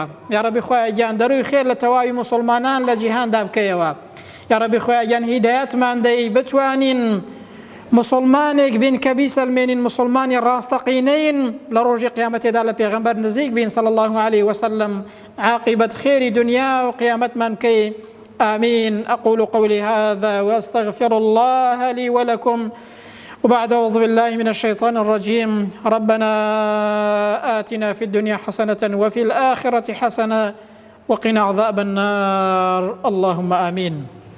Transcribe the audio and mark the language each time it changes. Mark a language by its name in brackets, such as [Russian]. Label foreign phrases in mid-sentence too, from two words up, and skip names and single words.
[Arabic] یا ربی [Central Kurdish] خوای گیان دەروی خێر لە تەواوی موسڵمانان لە جیهاندا بکەیەوە. [Arabic] یا ربی [Central Kurdish] خوای گیان هیدایەتمان دەی بتوانین مسلمانێک بین کە بیسەلمێنین، مسلمانی ڕاستەقینەین، لە ڕۆژی قیامەتێدا لە پێغەمبەر نزیک بین [Arabic] صلی الله عليه وسلم، [Central Kurdish] عاقبەت خێری دنیا و قیامەتمان کەی. [Arabic] آمين. أقول قولي هذا وأستغفر الله لي ولكم، وبعد أعوذ بالله من الشيطان الرجيم. ربنا آتنا في الدنيا حسنة وفي الآخرة حسنة وقنا عذاب النار. اللهم آمين.